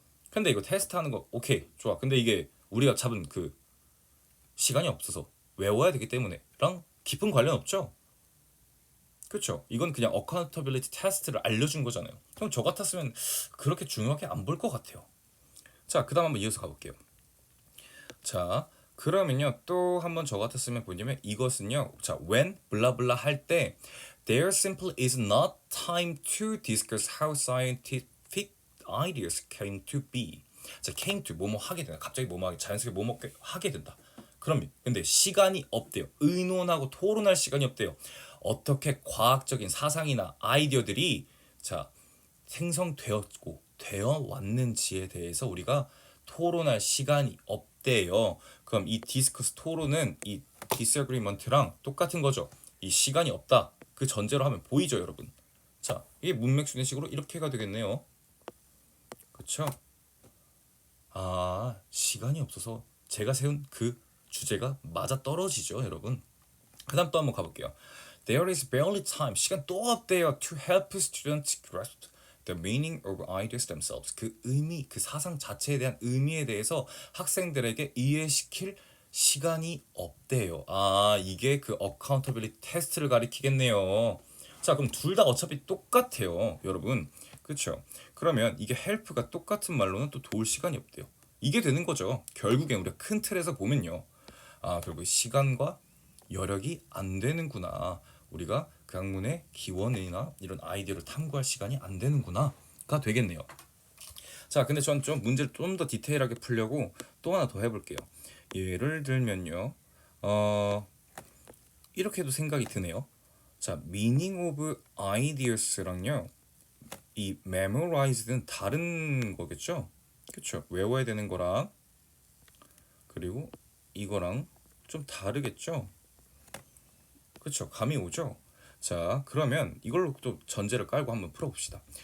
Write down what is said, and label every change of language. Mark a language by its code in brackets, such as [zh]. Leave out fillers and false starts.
[ko] 근데 이거 테스트하는 거 오케이 좋아. 근데 이게 우리가 잡은 그 시간이 없어서 외워야 되기 때문에랑 깊은 관련 없죠. 그렇죠. 이건 그냥 어카운터빌리티 테스트를 알려준 거잖아요. 그럼 저 같았으면 그렇게 중요하게 안 볼 것 같아요. 자, 그 다음 한번 이어서 가볼게요. 자, 그러면요 또 한번 저 같았으면 뭐냐면 이것은요, 자, when 블라블라 할 때 [en] there simply is not time to discuss how scientific ideas came to be. [ko] 자, came to 뭐뭐 하게 된다. 갑자기 뭐뭐 하게 자연스럽게 뭐뭐 하게 된다. 그러면 근데 시간이 없대요. 의논하고 토론할 시간이 없대요. 어떻게 과학적인 사상이나 아이디어들이 자 생성되었고 되어 왔는지에 대해서 우리가 토론할 시간이 없대요. 그럼 이 디스커스 토론은 이 disagreement랑 똑같은 거죠. 이 시간이 없다. 그 전제로 하면 보이죠, 여러분. 자, 이게 문맥순환식으로 이렇게가 되겠네요. 그렇죠? 시간이 없어서 제가 세운 그 주제가 맞아 떨어지죠, 여러분. 그다음 또 한번 가볼게요. [en] There is barely time. [ko] 시간 또 없대요. [en] To help students grasp the meaning of ideas themselves. [ko] 그 의미, 그 사상 자체에 대한 의미에 대해서 학생들에게 이해시킬 시간이 없대요. 이게 그 accountability 테스트를 가리키겠네요. 자, 그럼 둘 다 어차피 똑같아요, 여러분. 그렇죠? 그러면 이게 help가 똑같은 말로는 또 도울 시간이 없대요. 이게 되는 거죠. 결국엔 우리가 큰 틀에서 보면요. 아, 결국 시간과 여력이 안 되는구나. 우리가 그 학문의 기원이나 이런 아이디어를 탐구할 시간이 안 되는구나가 되겠네요. 자, 근데 전 좀 문제를 좀 더 디테일하게 풀려고 또 하나 더 해볼게요. 예를 들면요. 이렇게도 생각이 드네요. 자, meaning of ideas랑요. 이 memorized는 다른 거겠죠? 그쵸? 외워야 되는 거랑 그리고 이거랑 좀 다르겠죠? 그쵸? 감이 오죠? 자, 그러면 이걸로 또 전제를 깔고 한번 풀어봅시다.